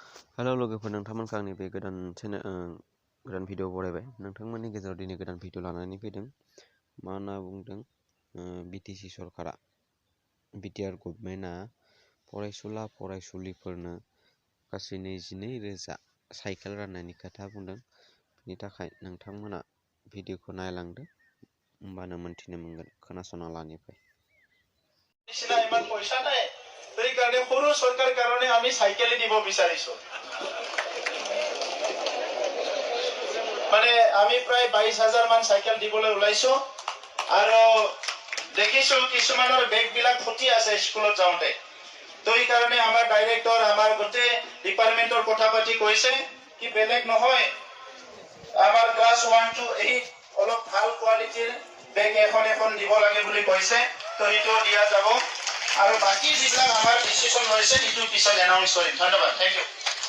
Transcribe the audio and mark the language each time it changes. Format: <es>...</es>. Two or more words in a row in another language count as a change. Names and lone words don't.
<brx>हेलौ लोगोफोर नोंथांमोनखौ आंनि बे गोदान भिडिअ बरायबाय नोंथांमोननि गेजेराव दिनै गोदान भिडिअ लानानै फैदों मा होनना बुंदों बिटिसि सरकारा बिटिआर गभर्नमेन्टआ फरायसुला फरायसुलिफोरनो गासै 22,000 साइकेल राननायनि खोथा बुंदों बेनि थाखाय नोंथांमोना भिडिअखौ नायलांदो होमबानो मोनथिनो मोनगोन खोनासंना लानिफ्राय</brx> <as>ইমান পইচা নাই সেই কাৰণে সৰু সরকার কারণে আমি সাইকেল দিব বিচাৰিছো মানে আমি প্ৰায় 22,000 মান সাইকেল দিবলৈ ওলাইছো আৰু দেখিছো কিছুমানৰ বেগ বিলাক ফুটি আছে স্কুলত যাওঁতে তো এই কাৰণে আমাৰ ডাইৰেক্টৰ আমাৰ গতে ডিপাৰ্টমেন্টৰ কথা পাতি কৈছে কি বেলেগ নহয় আমাৰ ক্লাস 1 to 8 অলপ ভাল কোৱালিটিৰ বেগ এখন দিব লাগে বুলি কৈছে তো এইটো দিয়া যাব আৰু বাকি যিবিলাক আমাৰ ডিসিশন হৈছে এইটো পিছত এনাউন্স কৰিম ধন্যবাদ</as> <en>thank you</en>